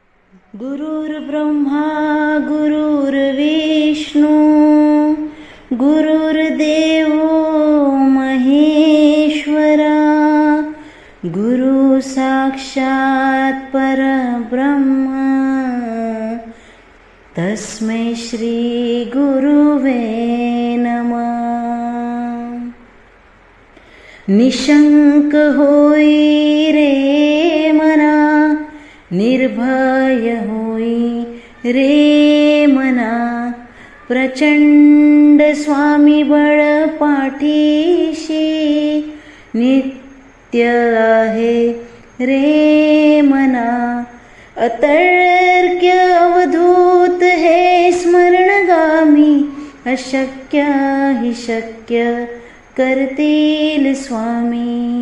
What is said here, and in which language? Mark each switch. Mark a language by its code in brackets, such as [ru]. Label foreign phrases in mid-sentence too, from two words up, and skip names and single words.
[sa] गुरुर्ब्रह्मा गुरुर्विष्णू गुरुर्देवो महेश्वरा गुरु साक्षात् परब्रह्म तस्मै श्री गुरुवे नमः। [mr] निशंक होई रे मना, निर्भय होई रे मना, प्रचंड स्वामी बळ पाठीशी नित्य आहे रे मना। अतर्क्य अवधूत हे स्मरणगामी, अशक्य हि शक्य करतील स्वामी।